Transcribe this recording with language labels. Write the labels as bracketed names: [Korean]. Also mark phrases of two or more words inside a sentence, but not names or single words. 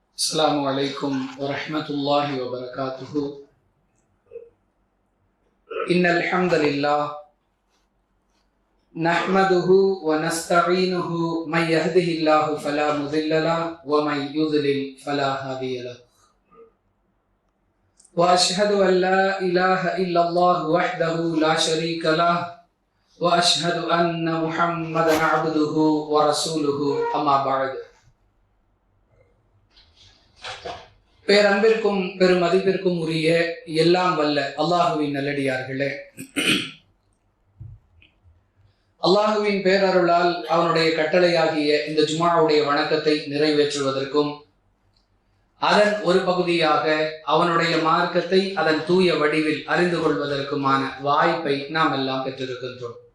[Arabic] السلام عليكم ورحمة الله وبركاته. إن الحمد لله نحمده ونستعينه من يهده الله فلا مضل له ومن يضلل فلا هادي له. وأشهد أن لا إله إلا الله وحده لا شريك له وأشهد أن محمدا عبده ورسوله أما بعد. [Tamil] பேரன்பிற்கும் பெருமதிப்பிற்கும் உரிய எல்லாம் வல்ல அல்லாஹுவின் நல்லடியார்களே, அல்லாஹுவின் பேரருளால் அவனுடைய கட்டளையாகிய இந்த ஜுமாவுடைய வணக்கத்தை நிறைவேற்றுவதற்கும் அதன் ஒரு பகுதியாக அவனுடைய மார்க்கத்தை அதன் தூய வடிவில் அறிந்து கொள்வதற்குமான வாய்ப்பை நாம் எல்லாம் பெற்றிருக்கின்றோம்.